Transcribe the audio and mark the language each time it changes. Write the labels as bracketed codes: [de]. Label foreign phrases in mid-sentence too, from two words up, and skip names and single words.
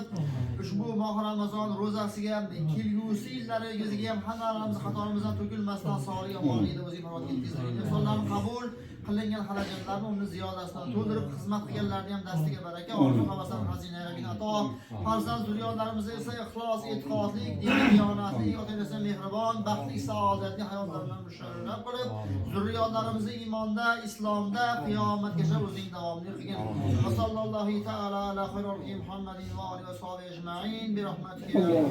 [uz] ushbu mohir Ramazon ro'zasiga kelgusi yillarimizga ham hammalarimiz xatoimizdan to'kilmasdan solih omonlikda o'zi iboratga yetkazib, ehsonlarni qabul qilingan xarajatlarni uni ziyodasidan to'ldirib xizmat qilganlarni ham dastiga baraka orzu-havaslar xazinai ato farzand zurriyotlarimizni esa ixlos, e'tiqodli, diyonatli, ota-onasi mehribon, baxtli, saodatli hayotlardan musharraf qilib, zurriyotlarimizni iymonda, islomda qiyomatgacha o'zing davomli qilgin. [ar] وصلى الله تعالى على خير محمد وآله وصحبه أجمعين برحمتك يا